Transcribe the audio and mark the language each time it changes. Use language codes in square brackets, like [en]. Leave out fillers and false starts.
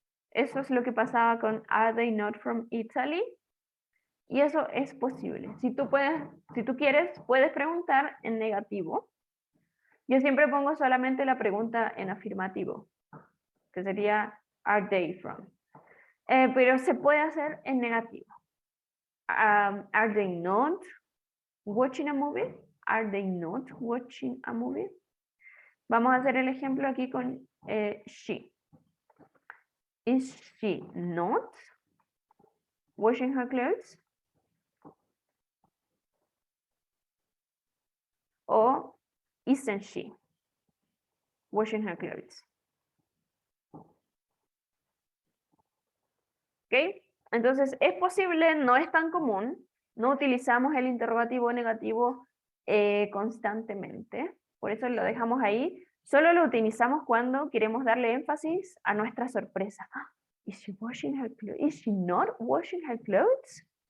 [es] Eso es lo que pasaba con [en] Are they not from Italy? [es] Y eso es posible. Si tú quieres, puedes preguntar en negativo. Yo siempre pongo solamente la pregunta en afirmativo, que sería [en] Are they from? [es] Pero se puede hacer en negativo. [en] Are they not watching a movie? Are they not watching a movie? [es] Vamos a hacer el ejemplo aquí con she. [en] Is she not washing her clothes? O isn't she washing her clothes? [es] ¿Ok? Entonces, es posible, no es tan común, no utilizamos el interrogativo negativo constantemente, por eso lo dejamos ahí. Solo lo utilizamos cuando queremos darle énfasis a nuestra sorpresa. [en] Ah, ¿is she washing her clothes? ¿Is she not washing her clothes?